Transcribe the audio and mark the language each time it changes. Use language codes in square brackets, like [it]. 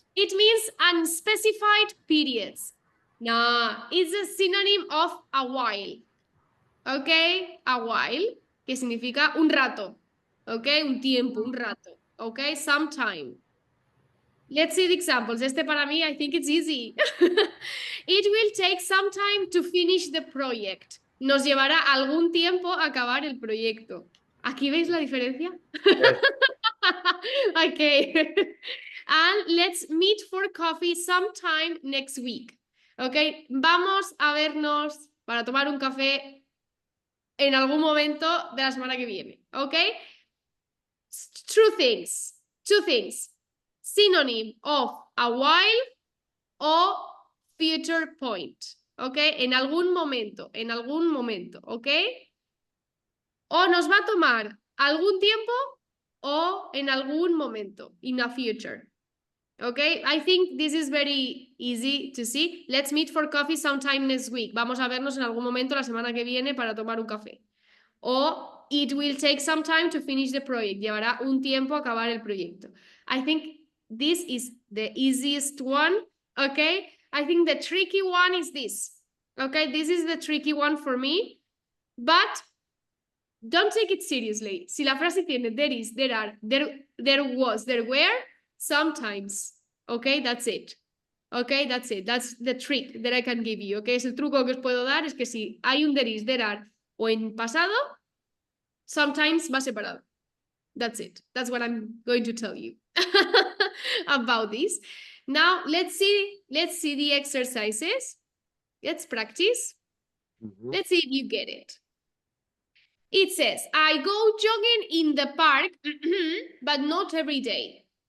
[en] It means unspecified periods. No, it's a synonym of a while. Okay, a while, [es] que significa un rato. [en] Okay, [es] un tiempo, un rato. [en] Okay, some time. Let's see the examples. [es] Este para mí, [en] I think it's easy. It will take some time to finish the project. [es] Nos llevará algún tiempo a acabar el proyecto. ¿Aquí veis la diferencia? [en] Yes. Okay. And let's meet for coffee sometime next week. [es] Okay, vamos a vernos para tomar un café en algún momento de la semana que viene. [en] Okay? Two things. synonym of a while o future point, ¿ok? [es] En algún momento, ¿ok? O nos va a tomar algún tiempo o en algún momento, [en] in a future. Okay, I think this is very easy to see. Let's meet for coffee sometime next week. [es] Vamos a vernos en algún momento la semana que viene para tomar un café. [en] O it will take some time to finish the project. [es] Llevará un tiempo acabar el proyecto. [en] I think this is the easiest one, okay? I think the tricky one is this. Okay, this is the tricky one for me. But don't take it seriously. [es] Si la frase tiene [en] there is, there are, there was, there were, sometimes. Okay, that's it. Okay, that's it. That's the trick that I can give you. [es] Okay, es el truco que os puedo dar, es que si hay un [en] there is, there are [es] o en pasado, sometimes va separado. [en] That's it. That's what I'm going to tell you about this. Now let's see the exercises. Let's practice. Let's see if you get it. It says, I go jogging in the park, but not every day.